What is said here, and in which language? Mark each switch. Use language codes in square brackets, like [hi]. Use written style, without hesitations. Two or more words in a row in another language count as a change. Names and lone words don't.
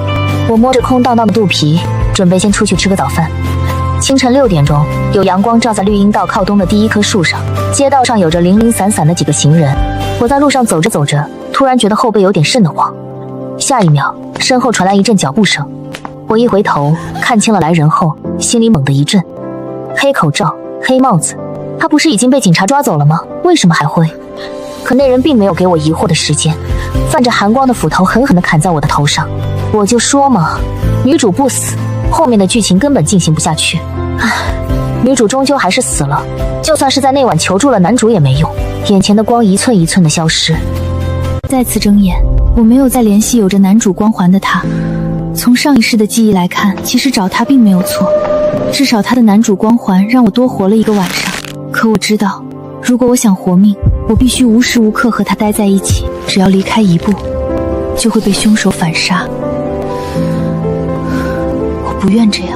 [zh] 我摸着空蕩蕩的肚皮，準備先出去吃個早飯。清晨6點鐘，有陽光照在綠蔭道靠東的第一棵樹上，街道上有着零零散散的幾個行人。我在路上走着走着，突然覺得後背有點瘆得慌。下一秒，身後傳來一陣腳步聲。我一回頭，看清了來人後，心裡猛地一震。黑口罩，黑帽子，他不是已經被警察抓走了嗎？為什麼還會？可那人并沒有給我疑惑的時間，泛着寒光的斧頭狠狠地砍在我的頭上。我就說嘛，女主不死，後面的劇情根本进行不下去。唉，女主終究還是死了，就算是在那晚求助了男主也没用。眼前的光一寸一寸的消失。再次睁眼，我没有再联繫有着男主光環的他。從上一世的記憶來看，其實找他並沒有錯，至少他的男主光環讓我多活了一個晚上。可我知道，如果我想活命，我必須無時無刻和他待在一起，只要離開一步，就會被兇手反殺。我不願這樣。